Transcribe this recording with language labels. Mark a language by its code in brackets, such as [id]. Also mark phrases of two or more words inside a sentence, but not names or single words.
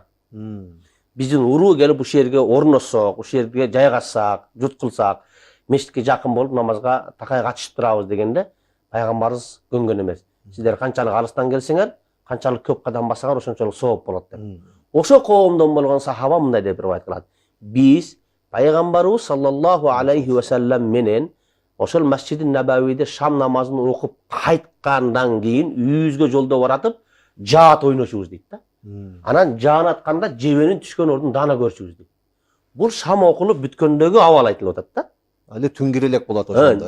[ky] Биздин уруу келип ушул жерге орношсок, ушул жерге жайгашсак, жут кылсак, мечитке жакын болуп намазга такай катышып турабыз дегенде пайгамбарыбыз көнгөн эмес. Сиздер канчалык алыстан келсеңер, канчалык көп кадам бассаңар ошончолук сооп болот деп. Ошо коомдон болгон сахаба мындай деп риваят кылат. Биз пайгамбарыбыз [ar] صلى الله عليه وسلم [ky] менен ошол Масжиди Набавийде шам намазын окуп кайткандан кийин үйүбүзгө жолдо баратып жаат ойношубуз дейт да. Анан жаан атканда жебенин түшкөн ордун даана көрчүбүз дейт. Бул шам окулуп бүткөндөгү абал айтылып атат да. Али түн кирелек болот ошондо.